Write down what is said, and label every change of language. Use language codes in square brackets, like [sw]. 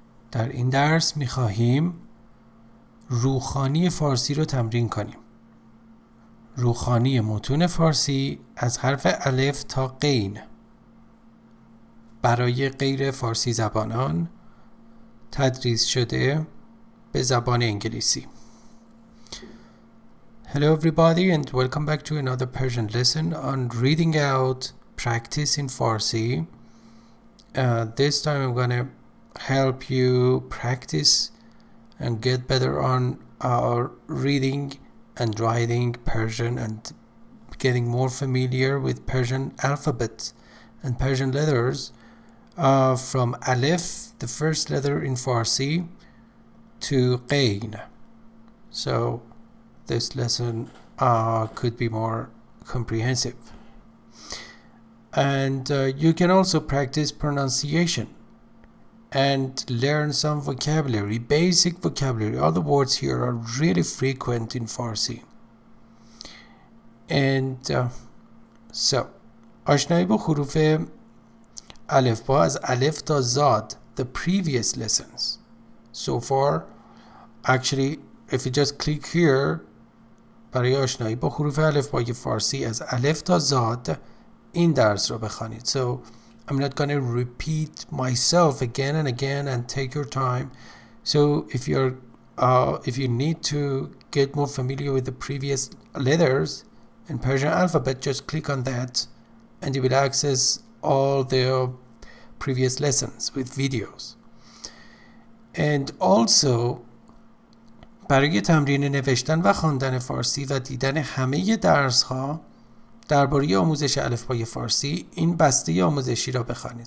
[fa] در این درس می‌خواهیم روخوانی فارسی رو تمرین کنیم. روخوانی متون فارسی از حرف الف تا غین برای غیر فارسی زبانان تدریس شده به زبان انگلیسی. [en] Hello everybody and welcome back to another Persian lesson on reading out practice in Farsi. This time I'm going to help you practice and get better on our reading and writing Persian and getting more familiar with Persian alphabet and Persian letters from Alif, the first letter in Farsi, to Qain. So this lesson could be more comprehensive. And you can also practice pronunciation and learn some vocabulary, basic vocabulary. All the words here are really frequent in Farsi. And so [fa] آشنایی با حروف الفبا از الف تا زاد, [en] the previous lessons. So far, actually, if you just click here, [fa] برای آشنایی با حروف الفبای فارسی از الف تا زاد این درس رو بخوانید. [en] So I'm not going to repeat myself again and again and take your time. So if you need to get more familiar with the previous letters in Persian alphabet, just click on that and you will access all the previous lessons with videos. And also [fa] برای تمرین نوشتن و خواندن فارسی و دیدن همه درس‌ها درباره آموزش الفبای فارسی این بسته آموزشی را بخوانید.